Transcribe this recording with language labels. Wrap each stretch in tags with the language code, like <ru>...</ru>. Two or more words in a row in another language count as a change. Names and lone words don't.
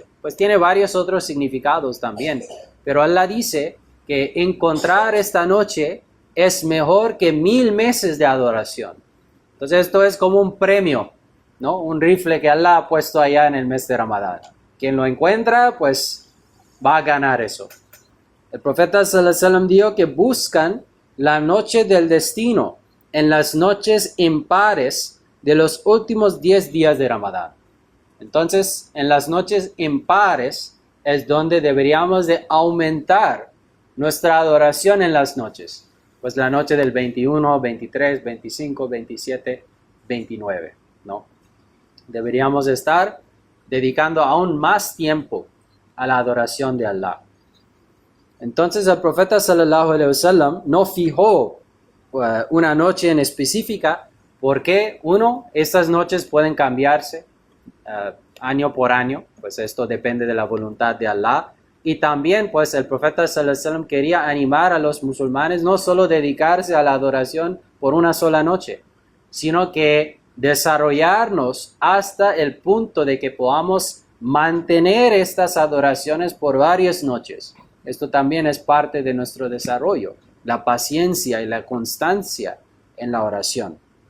<es>Pues tiene varios otros significados también, pero Allah dice que encontrar esta noche es mejor que 1000 meses de adoración. Entonces esto es como un premio, ¿no? Un rifle que Allah ha puesto allá en el mes de Ramadán. Quien lo encuentra, pues va a ganar eso. El profeta</es> <ar>صلى الله عليه وسلم</ar> <es>dijo que buscan la noche del destino en las noches impares de los últimos 10 días de Ramadán. Entonces, en las noches impares es donde deberíamos de aumentar nuestra adoración en las noches. Pues la noche del 21, 23, 25, 27, 29, ¿no? Deberíamos estar dedicando aún más tiempo a la adoración de Allah. Entonces el profeta</es> <ar>صلى الله عليه وسلم</ar> <es>no fijó una noche en específica porque, estas noches pueden cambiarse año por año, pues esto depende de la voluntad de Allah. Y también pues el profeta</es> <ar>صلى الله عليه وسلم</ar> <es>quería animar a los musulmanes no solo dedicarse a la adoración por una sola noche, sino que desarrollarnos hasta el punto de que podamos mantener estas adoraciones por varias noches. Esto también es parte de nuestro desarrollo, la paciencia y la constancia en la oración.</es>